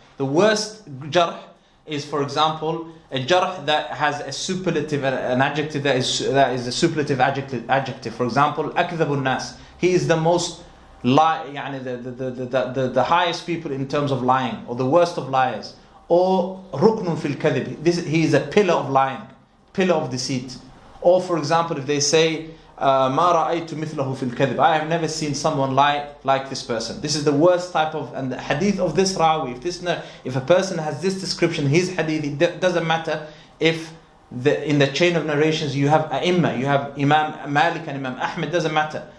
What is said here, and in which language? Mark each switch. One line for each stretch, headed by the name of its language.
English: The worst jarh is, for example, a jarh that has a superlative, an adjective that is a superlative adjective. For example,
Arabic: أكذب الناس.
English: He is the most the highest people in terms of lying, or the worst of liars. Or
Arabic: ركن في الكذب.
English: He is a pillar of lying, pillar of deceit. Or for example, if they say
Arabic: ما رأيت مثله في الكذب,
English: I have never seen someone lie like this person. This is the worst type of, and the hadith of this rawi. If a person has this description, his hadith, it doesn't matter if in the chain of narrations you have a'imma, you have Imam Malik and Imam Ahmed, doesn't matter.